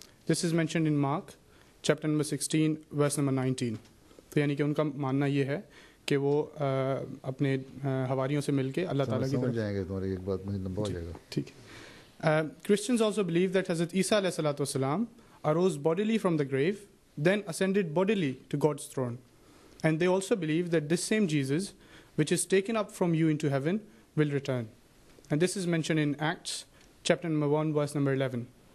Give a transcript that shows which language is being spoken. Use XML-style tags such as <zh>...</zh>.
<en>This is mentioned in Mark chapter number 16 verse number 19.</en> <ur>تو یعنی کہ ان کا ماننا یہ ہے کہ وہ اپنے حواریوں سے مل کے اللہ تعالیٰ کی طرف جائیں گے. تمہاری ایک بات مجھے لمبا ہو جائے گا. ٹھیک ہے.</ur> <en>Christians also believe that Hazrat Isa alayhi salatu wasalam arose bodily from the grave, then ascended bodily to God's throne. And they also believe that this same Jesus, which is taken up from you into heaven, will return. And this is mentioned in Acts, chapter number 1, verse number 11.</en>